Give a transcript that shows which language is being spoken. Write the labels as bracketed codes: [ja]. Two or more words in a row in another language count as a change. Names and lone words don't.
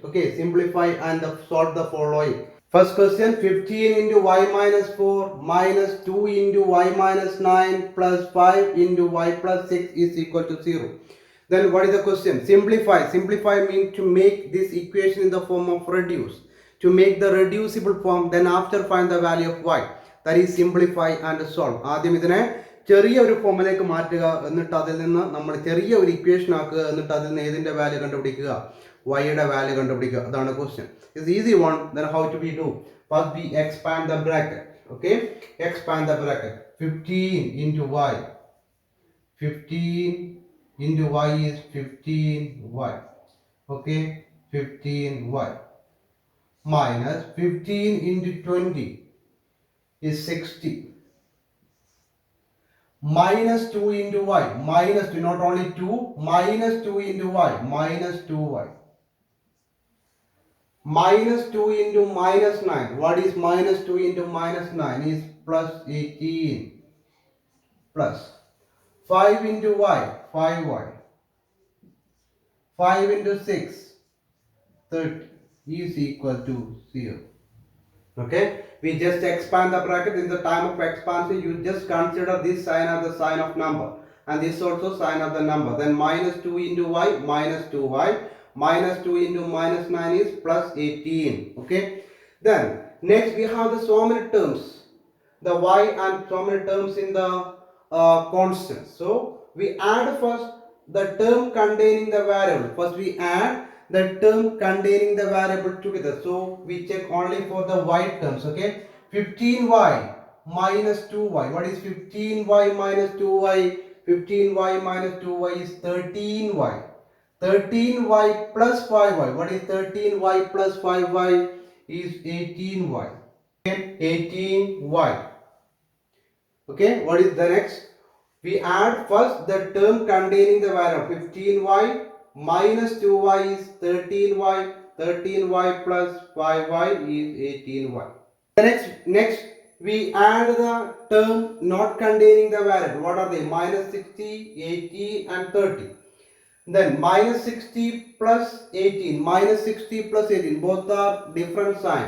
[en] Okay, simplify and solve the following. First question: 15 into y minus 4 minus 2 into y minus 9 plus 5 into y plus 6 is equal to 0. Then what is the question? Simplify. Simplify means to make this equation in the form of reduce. To make the reducible form, then after find the value of y. That is simplify and solve. [ml] ആദ്യം ഇതിനെ ചെറിയ ഒരു ഫോമിലേക്ക് മാറ്റുക, എന്നിട്ട് അതിൽ നിന്ന് നമ്മൾ ചെറിയ ഒരു ഇക്വേഷൻ ആക്കുക, എന്നിട്ട് അതിൽ നിന്ന് ഏതിന്റെ വാല്യൂ കണ്ടുപിടിക്കുക, y യുടെ വാല്യൂ കണ്ടുപിടിക്കുക. അതാണ് ക്വസ്റ്റ്യൻ. [en] It's easy one. Then how to we do? First we expand the bracket. Okay, expand the bracket. 15 into y. 15 into y is 15y. Okay, 15y minus 15 into 20 is 60. Minus 2 into y, minus 2, not only 2, minus 2 into y, minus 2y. Minus 2 into minus 9, what is minus 2 into minus 9 is plus 18 plus 5 into y, 5y. 5 into 6, 30 is equal to 0. Okay, we just expand the bracket. In the time of expansion, you just consider this sign as the sign of number and this also sign of the number. Then minus 2 into y, minus 2y, minus 2 into minus 9 is plus 18. Okay, then next we have the so many terms, the y and so many terms in the constants. So we add first the term containing the variable. First we add the term containing the variable together. So we check only for the y terms. Okay, 15y minus 2y. What is 15y minus 2y? 15y minus 2y is 13y. 13y plus 5y. What is 13y plus 5y? Is 18y. Okay, 18y. Okay, what is the next? We add first the term containing the variable. 15y minus 2y is 13y. 13y plus 5y is 18y. Next we add the term not containing the variable. What are they? Minus 60, 80 and 30. Then minus 60 plus 18. Minus 60 plus 18. Both are different sign.